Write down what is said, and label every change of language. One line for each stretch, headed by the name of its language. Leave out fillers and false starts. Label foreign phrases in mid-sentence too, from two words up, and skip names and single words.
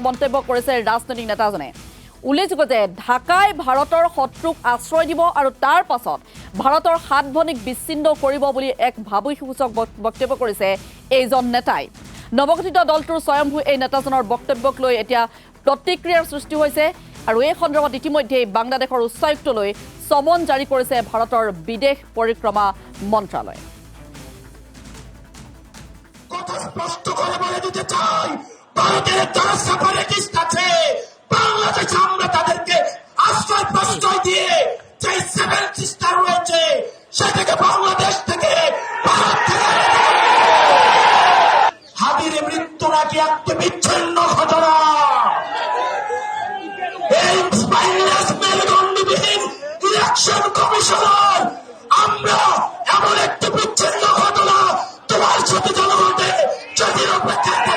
Assamese: মন্তব্য কৰিছে ৰাজনৈতিক নেতাজনে উল্লেখযোগ্য যে ঢাকাই ভাৰতৰ শত্ৰুক আশ্ৰয় দিব আৰু তাৰ পাছত ভাৰতৰ হাত ভনিক বিচ্ছিন্ন কৰিব বুলি এক ভাবুকিসূচক বক্তব্য কৰিছে এইজন নেতাই নৱগঠিত দলটোৰ স্বয়ম্ভূ এই নেতাজনৰ বক্তব্যক লৈ এতিয়া প্ৰতিক্ৰিয়াৰ সৃষ্টি হৈছে আৰু এই সন্দৰ্ভত ইতিমধ্যে বাংলাদেশৰ উচ্চায়ুক্তলৈ সমন জাৰি কৰিছে ভাৰতৰ বিদেশ পৰিক্ৰমা মন্ত্ৰালয়
Bangla: কথা স্পষ্ট করে বলে দিতে চাই ভারতের যারা সেপারেটিস্ট আছে বাংলাদেশে আমরা তাদেরকে আশ্রয় প্রশ্রয় দিয়ে যে
English: seven sister
Bangla: রয়েছে সেটাকে বাংলাদেশ থেকে ভারত থেকে হাদির মৃত্যু নাকি একটা বিচ্ছিন্ন ঘটনা এই স্পাইনলেস মেরুদণ্ডবিহীন
English: election commissioner
Bangla: আমরা এমন একটি বিচ্ছিন্ন ঘটনা তোমার সাথে জনগণে যদি অপেক্ষা